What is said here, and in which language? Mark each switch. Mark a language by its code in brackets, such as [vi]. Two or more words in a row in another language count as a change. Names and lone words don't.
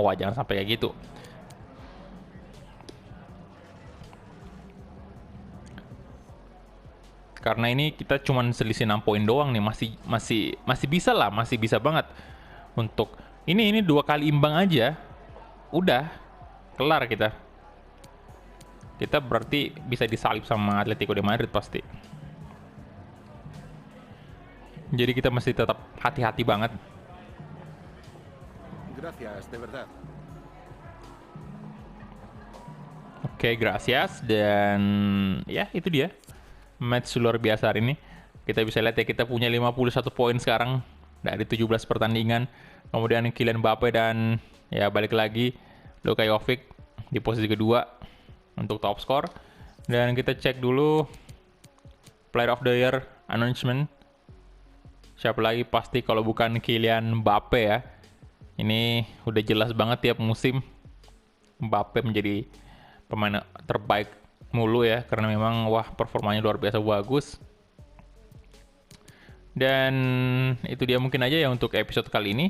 [id] Wah, jangan sampai kayak gitu. Karena ini kita cuman selisih 6 poin doang nih, masih bisa lah, masih bisa banget untuk ini 2 kali imbang aja udah kelar kita. Kita berarti bisa disalip sama Atletico de Madrid pasti. Jadi kita masih tetap hati-hati banget. [es] Gracias, de verdad. Oke, gracias. [id] Dan ya itu dia match luar biasa hari ini. Kita bisa lihat ya, kita punya 51 poin sekarang dari 17 pertandingan. Kemudian Kylian Mbappe dan ya balik lagi Luka Jovic di posisi kedua untuk [en] top score. [id] Dan kita cek dulu [en] Player of the Year announcement. [id] Siapa lagi pasti kalau bukan Kylian Mbappe ya. Ini udah jelas banget tiap musim Mbappe menjadi pemain terbaik mulu ya, karena memang wah performanya luar biasa bagus. Dan itu dia mungkin aja ya untuk episode kali ini.